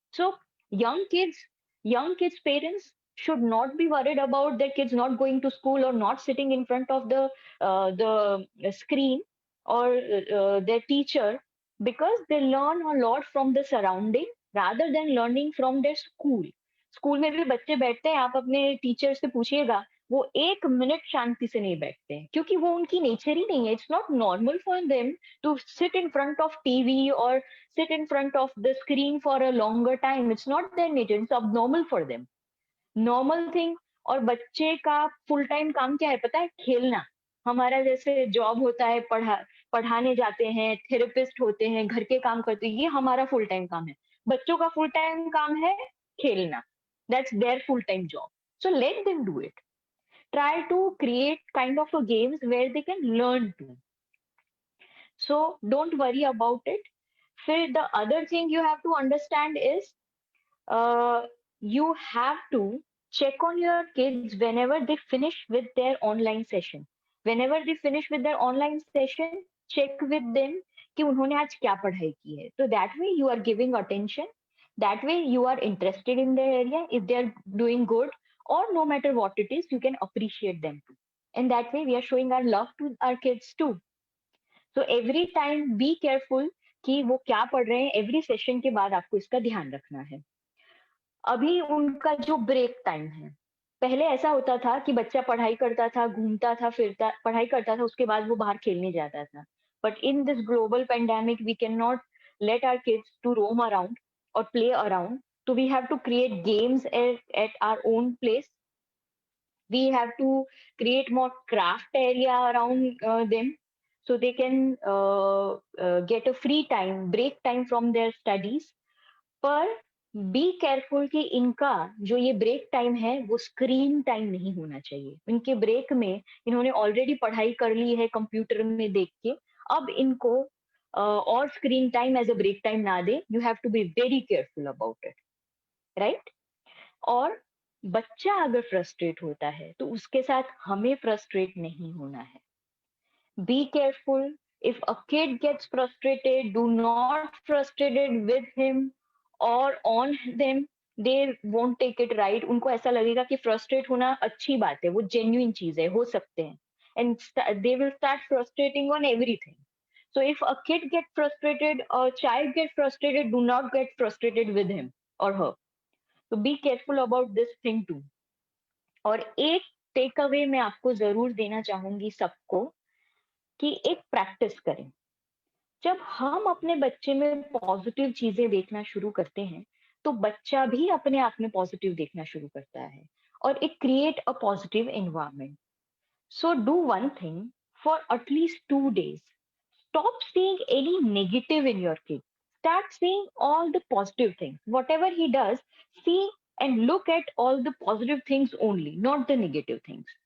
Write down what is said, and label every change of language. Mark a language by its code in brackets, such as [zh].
[en] So young kids, young kids parents should not be worried about their kids not going to school or not sitting in front of the screen or their teacher, because they learn a lot from the surrounding rather than learning from their school. [hi] School में भी बच्चे बैठते हैं, आप अपने teacher से पूछिएगा, वो 1 मिनट शांति से नहीं बैठते हैं, क्योंकि वो उनकी नेचर ही नहीं है. [en] It's not normal for them to sit in front of TV और sit in front of the screen for a longer time. It's not their nature, it's abnormal for them. Normal thing. [hi] और बच्चे का full time काम क्या है पता है? खेलना. हमारा जैसे जॉब होता है, पढ़ाने जाते हैं, थेरेपिस्ट होते हैं, घर के काम करते हैं, ये हमारा फुल टाइम काम है. बच्चों का फुल टाइम काम है खेलना. [en] That's their full-time job. So let them do it. Try to create kind of a games where they can learn to. So don't worry about it. फिर the other thing you have to understand is you have to check on your kids whenever they finish with their online session. Whenever they finish with their online session, check with them [hi] कि उन्होंने आज क्या पढ़ाई की है. [en] So that way you are giving attention. That way you are interested in their area. If they are doing good or no matter what it is, you can appreciate them too. And that way we are showing our love to our kids too. So every time be careful [hi] कि वो क्या पढ़ रहे हैं. [en] Every session [hi] के बाद आपको इसका ध्यान रखना है. अभी उनका जो ब्रेक टाइम है, पहले ऐसा होता था कि बच्चा पढ़ाई करता था, घूमता था, फिरता, पढ़ाई करता था, उसके बाद वो बाहर खेलने जाता था. [en] But in this global pandemic we can not let our kids to roam around or play around. So we have to create games at our own place. We have to create more craft area around them, so they can get a free time, break time from their studies. [hi] पर [en] be careful [hi] कि इनका जो ये break time है वो screen time नहीं होना चाहिए. इनके ब्रेक में इन्होंने ऑलरेडी पढ़ाई कर ली है कंप्यूटर में देख के, अब इनको और screen time as a break time ना दे. [en] You have to be very careful about it, right. [hi] और बच्चा अगर फ्रस्ट्रेट होता है तो उसके साथ हमें फ्रस्ट्रेट नहीं होना है. [en] Be careful. If a kid gets frustrated, do not frustrated with him or on them. They won't take it right. [hi] उनको ऐसा लगेगा कि frustrate होना अच्छी बात है, वो genuine चीज है, हो सकते हैं. [en] And they will start frustrating on everything. So if a kid gets frustrated, a child gets frustrated, do not get frustrated with him or her. So be careful about this thing too. [hi] और एक take away मैं आपको जरूर देना चाहूंगी सबको, कि एक प्रैक्टिस करें. जब हम अपने बच्चे में पॉजिटिव चीजें देखना शुरू करते हैं, तो बच्चा भी अपने आप में पॉजिटिव देखना शुरू करता है, और [en] It create a positive environment. So do one thing for at least 2 days. Stop seeing any negative in your kid. start seeing all the positive things. Whatever he does, see and look at all the positive things only, not the negative things.